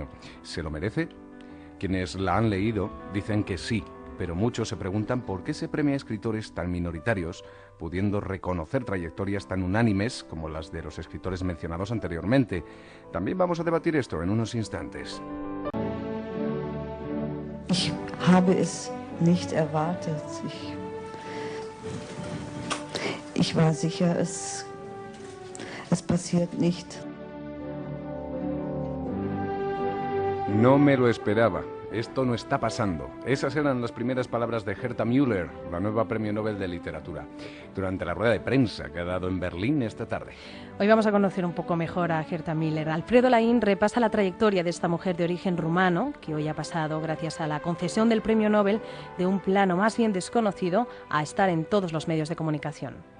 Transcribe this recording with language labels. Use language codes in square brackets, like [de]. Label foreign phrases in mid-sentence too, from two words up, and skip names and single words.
[es] ¿Se lo merece? Quienes la han leído dicen que sí, pero muchos se preguntan por qué se premia a escritores tan minoritarios, pudiendo reconocer trayectorias tan unánimes como las de los escritores mencionados anteriormente. También vamos a debatir esto en unos instantes. [de] Ich habe es nicht erwartet. Ich war sicher, es passiert nicht. [es] No me lo esperaba. Esto no está pasando. Esas eran las primeras palabras de Herta Müller, la nueva Premio Nobel de Literatura, durante la rueda de prensa que ha dado en Berlín esta tarde. Hoy vamos a conocer un poco mejor a Herta Müller. Alfredo Laín repasa la trayectoria de esta mujer de origen rumano, que hoy ha pasado, gracias a la concesión del Premio Nobel, de un plano más bien desconocido a estar en todos los medios de comunicación.